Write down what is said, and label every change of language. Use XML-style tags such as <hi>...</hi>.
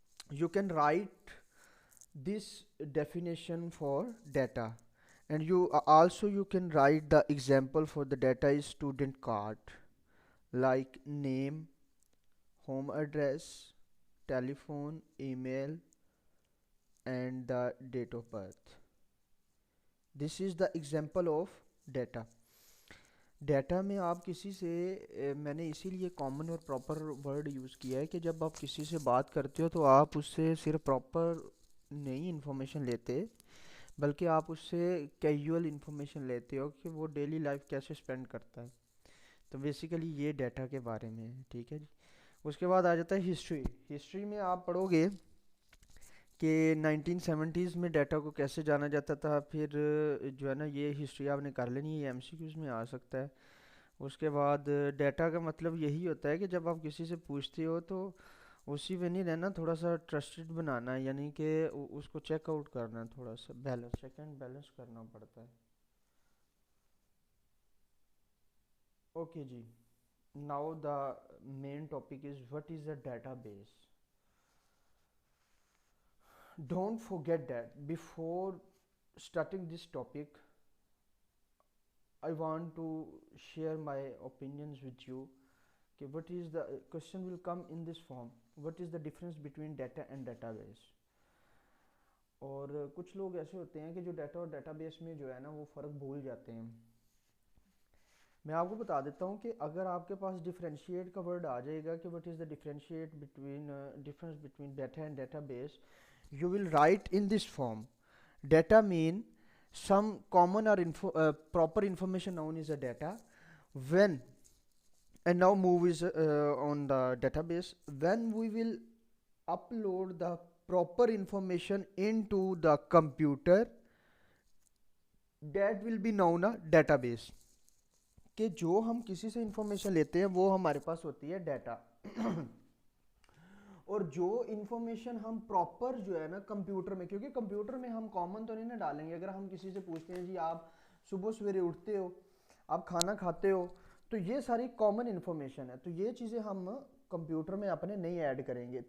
<en>You can write this definition for data, and you can write the example for the data is student card, like name, home address, telephone, email, and the date of birth. This is the example of data.</en> <hi>Data में आप किसी से मैंने इसीलिए common और proper word use किया है कि जब आप किसी से बात करते हो तो आप उससे सिर्फ प्रॉपर नहीं इन्फॉर्मेशन लेते, बल्कि आप उससे कैजुअल इन्फॉर्मेशन लेते हो कि वो डेली लाइफ कैसे स्पेंड करता है. तो बेसिकली ये डाटा के बारे में है. ठीक है जी. उसके बाद आ जाता है हिस्ट्री. हिस्ट्री में आप पढ़ोगे कि 1970s में डाटा को कैसे जाना जाता था. फिर जो है ना, ये हिस्ट्री आपने कर लेनी है, ये एमसीक्यूज़ में आ सकता है. उसके बाद डाटा का मतलब यही होता है कि जब आप किसी से पूछते हो तो उसी में नहीं रहना, थोड़ा सा ट्रस्टेड बनाना है, यानी कि उसको चेकआउट करना है, थोड़ा सा बैलेंस चेक एंड बैलेंस करना पड़ता है.</hi> <en>Okay जी. Now the main topic is what is a database. Don't forget that before starting this topic, I want to share my opinions with you. Okay, what is the question will come in this form: what is the difference between data and database?</en> <hi>और कुछ लोग ऐसे होते हैं कि जो data और database में जो है ना वो फ़र्क भूल जाते हैं. मैं आपको बता देता हूँ कि अगर आपके पास डिफरेंशिएट का वर्ड आ जाएगा कि</hi> <en>What is the differentiate between difference between data and database, you will write in this form: data mean some common or proper information known as a data. When and now move is on the database, when we will upload the proper information into the computer, that will be known a database.</en> <hi>कि जो हम किसी से information लेते हैं वो हमारे पास होती है डाटा. और जो इन्फॉर्मेशन हम प्रॉपर जो है ना कंप्यूटर में, क्योंकि कंप्यूटर में हम कॉमन तो नहीं ना डालेंगे. अगर हम किसी से पूछते हैं जी आप सुबह सवेरे उठते हो, आप खाना खाते हो, तो ये सारी कॉमन इन्फॉर्मेशन है, तो ये चीज़ें हम कंप्यूटर में अपने नहीं ऐड करेंगे.</hi>